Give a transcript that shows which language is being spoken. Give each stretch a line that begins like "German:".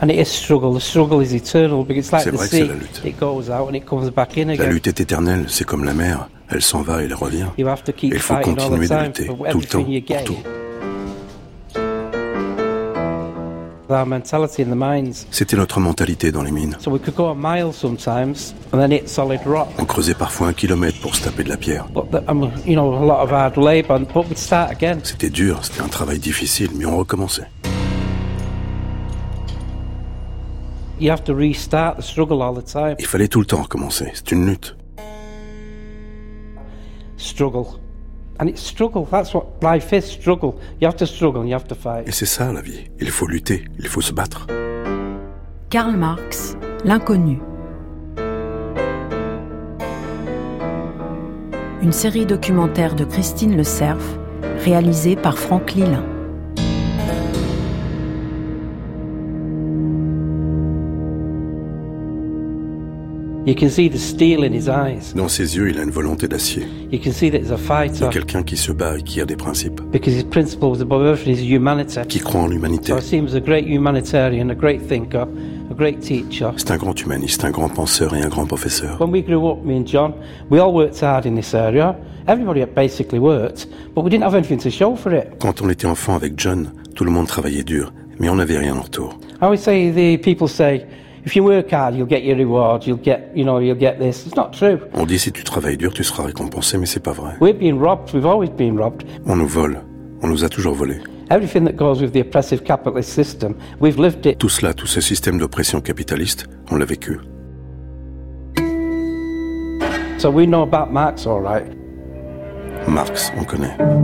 English: And it is struggle. The struggle is eternal, but it's like the sea.
French: C'est vrai que c'est la lutte.
English: It goes out and it comes back in again.
French: La lutte est éternelle. C'est comme la mer. Elle s'en va et elle revient.
English: You have to keep
French: il faut continuer de lutter tout le temps, pour tout.
English: Our mentality in the mines.
French: C'était notre mentalité dans les mines.
English: So we could go a mile sometimes and then hit solid rock.
French: On creusait parfois un kilomètre pour se taper de la pierre.
English: But we'd start again.
French: C'était dur, c'était un travail difficile, mais on recommençait.
English: You have to restart the struggle all the time.
French: Il fallait tout le temps recommencer, c'est une lutte.
English: Struggle. And it's struggle, that's what life is, struggle. You have to struggle, you have to fight.
French: Et c'est ça la vie, il faut lutter, il faut se battre. Karl Marx, l'inconnu. Une série documentaire de Christine Le Cerf, réalisée par Franck Lilin.
English: You can see the steel in his eyes.
French: Dans ses yeux, il a une volonté d'acier.
English: You can see that he's a fighter.
French: De quelqu'un qui se bat et qui a des principes.
English: Because his principle is above everything, his humanity.
French: Qui croit en l'humanité.
English: So I see him as a great humanitarian, a great thinker, a great teacher.
French: C'est un grand humaniste, un grand penseur et un grand professeur.
English: When we grew up, me and John, we all worked hard in this area. Everybody had basically worked, but we didn't have anything to show for it.
French: Quand on était enfant avec John, tout le monde travaillait dur, mais on n'avait rien en retour.
English: I always say the people say. If you work hard, you'll get your reward. You'll get this. It's not true.
French: On dit si tu travailles dur, tu seras récompensé, mais c'est pas vrai.
English: We've been robbed. We've always been robbed.
French: On nous vole. On nous a toujours volé.
English: Everything that goes with the oppressive capitalist system, we've lived it.
French: Tout cela, tout ce système d'oppression capitaliste, on l'a vécu.
English: So we know about Marx, all right?
French: Marx, on connaît.